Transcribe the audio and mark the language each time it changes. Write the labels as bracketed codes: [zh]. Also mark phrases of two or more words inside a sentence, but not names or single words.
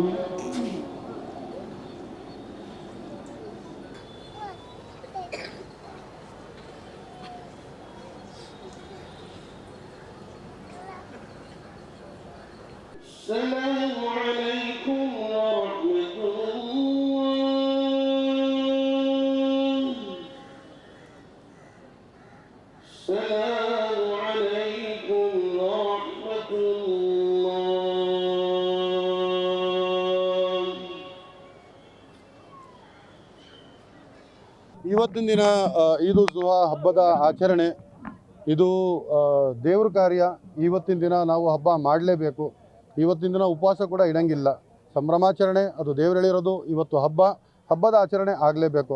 [ar] السلام عليكم ورحمة الله. السلام عليكم ورحمة الله. [kn] ಇವತ್ತಿನ ದಿನ ಈದ್ ಜುಹಾ ಹಬ್ಬದ ಆಚರಣೆ ಇದು ದೇವ್ರ ಕಾರ್ಯ. ಇವತ್ತಿನ ದಿನ ನಾವು ಹಬ್ಬ ಮಾಡಲೇಬೇಕು. ಇವತ್ತಿನ ದಿನ ಉಪವಾಸ ಕೂಡ ಇಡಂಗಿಲ್ಲ. ಸಂಭ್ರಮಾಚರಣೆ ಅದು ದೇವ್ರು ಹೇಳಿರೋದು. ಇವತ್ತು ಹಬ್ಬದ ಆಚರಣೆ ಆಗಲೇಬೇಕು.